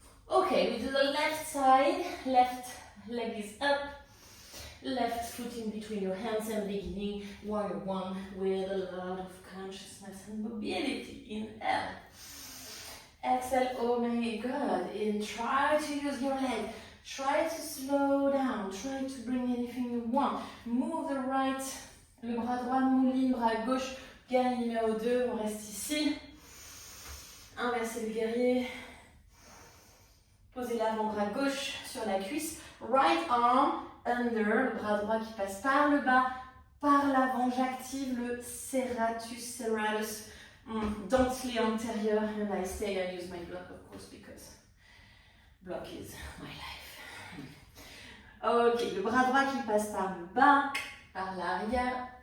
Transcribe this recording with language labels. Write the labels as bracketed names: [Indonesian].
[English] Okay, we do the left side, left leg is up, left foot in between your hands and beginning warrior 1 with a lot of consciousness and mobility. Inhale. Exhale, oh my God, and try to use your leg. Try to slow down, try to bring anything you want. Move the right, [French] le bras droit mouline, bras gauche, gain numéro 2, on reste ici. Inversez le guerrier. Posez l'avant-bras gauche sur la cuisse. [English] Right arm under, [French] le bras droit qui passe par le bas, par l'avant. J'active le serratus dentelé antérieur. [English] And I say I use my block, of course, because block is my life. [French] Ok, le bras droit qui passe par le bas, par l'arrière.